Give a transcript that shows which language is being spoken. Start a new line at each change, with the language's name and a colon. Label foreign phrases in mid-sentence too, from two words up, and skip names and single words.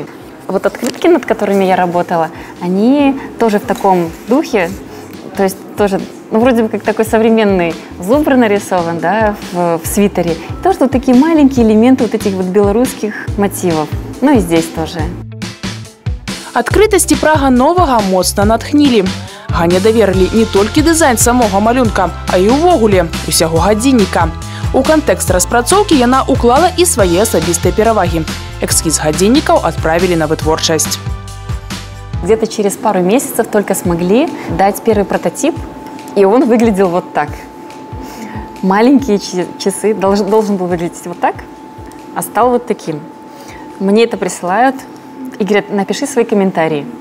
Russian: Вот открытки, над которыми я работала, они тоже в таком духе, то есть тоже, ну, вроде бы как такой современный зубр нарисован, да, в свитере. И тоже вот такие маленькие элементы вот этих вот белорусских мотивов. Ну и здесь тоже.
Belarusian: Адкрытасць і прага новага моцна натхнілі. Гане даверылі не толькі дызайн самога малюнка, а і ўвогуле усяго гадзінніка. У кантэкст распрацоўкі яна уклала і свае асабістыя перавагі. Эскіз гадзіннікаў отправили на вытворчасць.
Russian: Где-то через пару месяцев только смогли дать первый прототип, и он выглядел вот так. Маленькие часы, должен был выглядеть вот так, а стал вот таким. Мне это присылают и говорят, напиши свои комментарии.